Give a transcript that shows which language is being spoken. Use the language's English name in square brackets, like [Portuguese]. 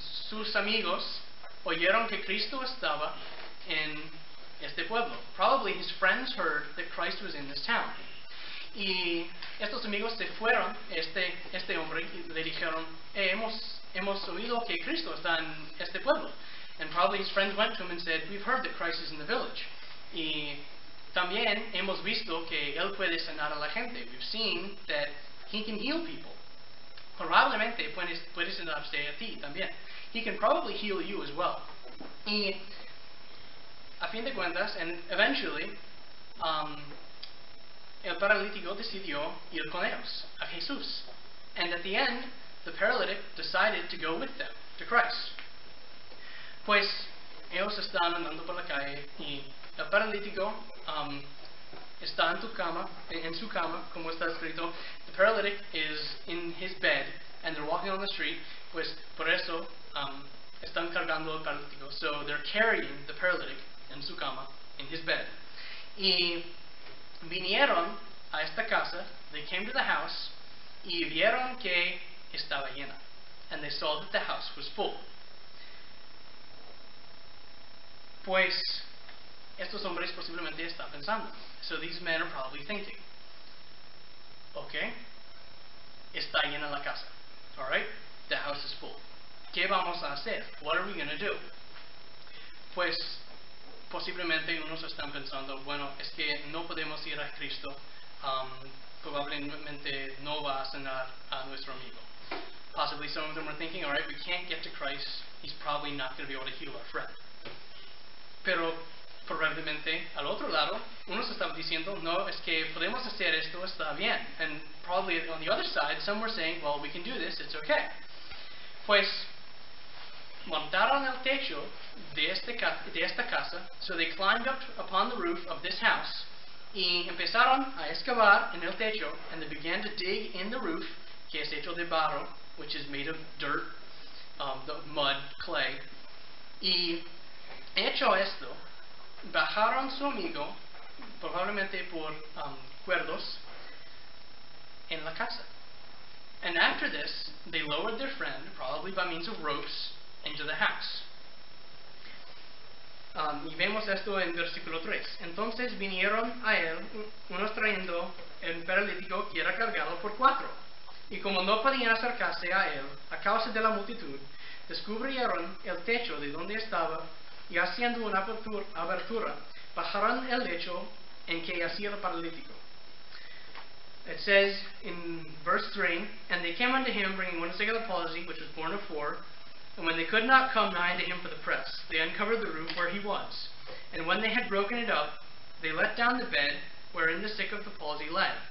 [Spanish] Sus amigos oyeron que Cristo estaba en este pueblo. [English] Probably his friends heard that Christ was in this town. [Spanish] Y estos amigos se fueron, este hombre, y le dijeron, hemos oído que Cristo está en este pueblo. [English] And probably his friends went to him and said, we've heard that Christ is in the village. [Spanish] Y también hemos visto que él puede sanar a la gente. [English] We've seen that he can heal people. [Spanish] Probablemente puede sanarse a ti también. [English] He can probably heal you as well. [Spanish] Y a fin de cuentas, [English] and eventually, [Spanish] el paralítico decidió ir con ellos, a Jesús. [English] And at the end, the paralytic decided to go with them, to Christ. [Spanish] Pues, ellos están andando por la calle y el paralítico está en su cama, como está escrito. [English] The paralytic is in his bed, and they're walking on the street. [Spanish] Pues, por eso, están cargando el paralítico. [English] So, they're carrying the paralytic [Spanish] en su cama, [English] in his bed. [Spanish] Y vinieron a esta casa, [English] they came to the house, [Spanish] y vieron que estaba llena. [English] And they saw that the house was full. [Spanish] Pues, estos hombres posiblemente están pensando. [English] So these men are probably thinking, okay, [Spanish] está llena la casa. [English] Alright, the house is full. [Spanish] ¿Qué vamos a hacer? [English] What are we going to do? [Spanish] Pues, posiblemente unos están pensando, bueno, es que no podemos ir a Cristo, probablemente no va a sanar a nuestro amigo. [English] Possibly some of them were thinking, alright, we can't get to Christ, he's probably not going to be able to heal our friend. [Spanish] Pero probablemente al otro lado, unos estaban diciendo, no, es que podemos hacer esto, está bien. [English] And probably on the other side, some were saying, well, we can do this, it's okay. [Spanish] Pues, montaron el techo de esta casa, [English] so they climbed up upon the roof of this house, [Spanish] y empezaron a excavar en el techo, [English] and they began to dig in the roof, [Spanish] que es hecho de barro, [English] which is made of dirt, the mud, clay. [Spanish] Y hecho esto, bajaron su amigo, probablemente por cuerdos, en la casa. [English] And after this, they lowered their friend, probably by means of ropes, into the house. [Spanish] Y vemos esto en versículo 3. Entonces vinieron a él unos trayendo el paralítico que era cargado por 4. Y como no podían acercarse a él a causa de la multitud, descubrieron el techo de donde estaba y haciendo una abertura, bajaron el lecho en que yacía el paralítico. [English] It says in verse 3, and they came unto him, bringing one sick of the palsy, which was born of 4. And when they could not come nigh unto him for the press, they uncovered the roof where he was. And when they had broken it up, they let down the bed wherein the sick of the palsy lay.